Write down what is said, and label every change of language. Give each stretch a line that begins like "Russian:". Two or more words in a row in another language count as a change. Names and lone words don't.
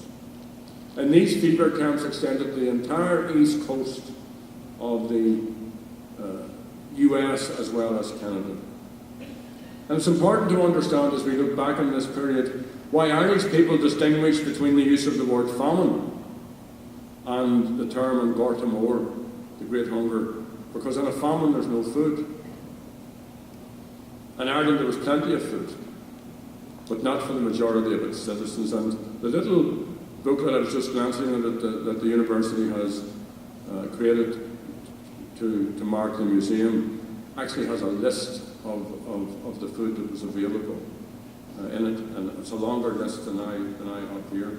English: And these fever camps extended the entire east coast of the US as well as Canada. And it's important to understand, as we look back on this period, why Irish people distinguish between the use of the word famine and the term
Irish: an gorta mór,
English: the great hunger, because in a famine there's no food. In Ireland there was plenty of food, but not for the majority of its citizens. And the little booklet I was just glancing at that the university has created to mark the museum actually has a list of the food that was available in it, and it's a longer list than I have here.